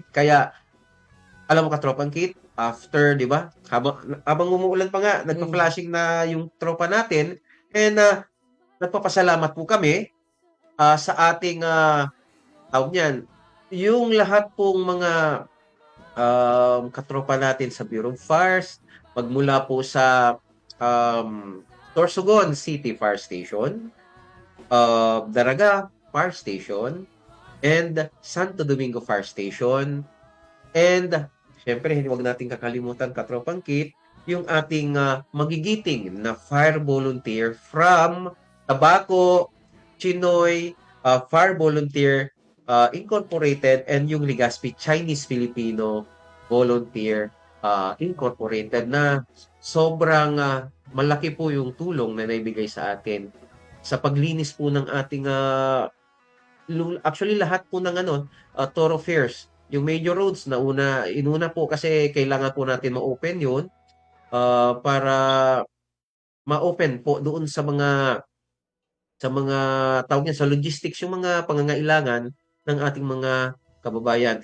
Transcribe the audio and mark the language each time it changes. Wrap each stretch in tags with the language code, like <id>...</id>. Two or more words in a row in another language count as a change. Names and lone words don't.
<tl>Kaya, alam mo Katropang Kit, after, di ba, habang umuulan pa nga, nagpa-flashing na yung tropa natin, and nagpapasalamat po kami sa ating, tawag niyan, yung lahat pong mga katropa natin sa Bureau of Fires, magmula po sa Sorsogon City Fire Station, Daraga Fire Station, and Santo Domingo Fire Station, and syempre, huwag nating kakalimutan, Katropang Kit, yung ating magigiting na</tl> <en>fire volunteer from</en> <tl>Tabaco, Chinoy, Fire Volunteer Incorporated, and yung Legazpi Chinese-Filipino Volunteer Incorporated, na sobrang malaki po yung tulong na naibigay sa atin sa paglinis po ng ating actually lahat po ng thoroughfares, yung</tl> <en>major roads</en> <tl>na inuna po kasi kailangan po natin ma-open yun para ma-open po doon sa mga tawag niya sa logistics, yung mga pangangailangan ng ating mga kababayan.</tl>